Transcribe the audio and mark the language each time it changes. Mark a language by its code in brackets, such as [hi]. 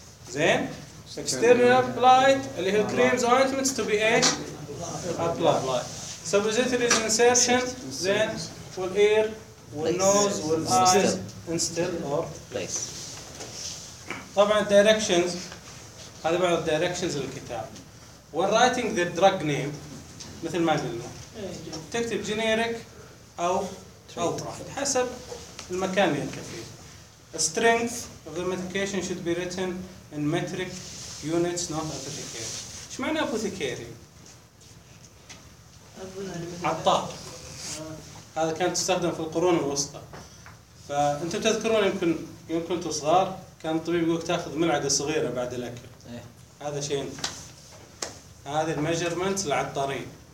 [en] زين external applied [ar] اللي هي [en] creams ointments to be ايش applied. suppositories insertion زين والear والnose والeyes instead or place. [ar] طبعا directions هذا بعض directions للكتاب. [en] when writing the drug name [ar] مثل ما قلنا تكتب generic او outright حسب المكان اللي انت فيه. [en] strength of the medication should be written in metric units not apothecary. [ar] ايش معنى apothecary؟ عطار. هذا كان تستخدم في القرون الوسطى. فانتم تذكرون يمكن يوم كنتوا صغار كان الطبيب يقولك تاخذ ملعقه صغيره بعد الاكل. هذا شيء هذا الميجرمنت للعطارين.